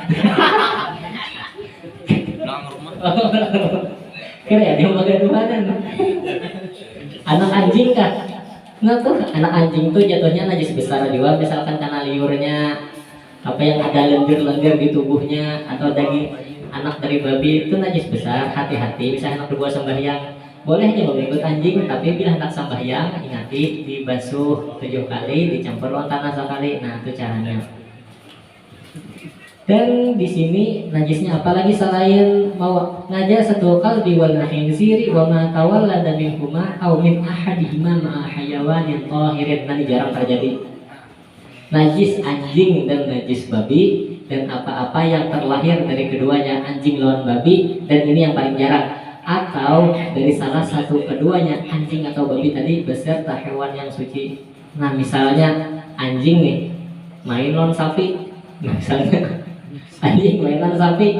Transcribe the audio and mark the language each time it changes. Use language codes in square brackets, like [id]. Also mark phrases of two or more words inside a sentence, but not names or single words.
[id] Kira ya dia menggaduhan. Anak anjing kan? Nah tuh anak anjing tuh jatuhnya najis besar juga, misalkan karena liurnya, apa yang ada lendir-lendir di tubuhnya, atau daging anak dari babi itu najis besar. [bjn] Hati-hati, misalnya anak berbuah sembahyang boleh aja mengikut anjing, tapi bila hendak sembahyang ingati dibasuh 7 kali, dicampur lawan tanah sekali. Nah, itu caranya. [id] Dan di sini najisnya apalagi selain mau [ar] نجاسة الكلب والخنزير وما تولد منهما أو من أحدهما مع حيوان طاهر. [id] Nanti jarang terjadi. Najis anjing dan najis babi, dan apa-apa yang terlahir dari keduanya, anjing lawan babi, dan ini yang paling jarang, atau dari salah satu keduanya, anjing atau babi tadi beserta hewan yang suci. Nah, misalnya anjing nih main lawan sapi, misalnya anjing mainan sapi.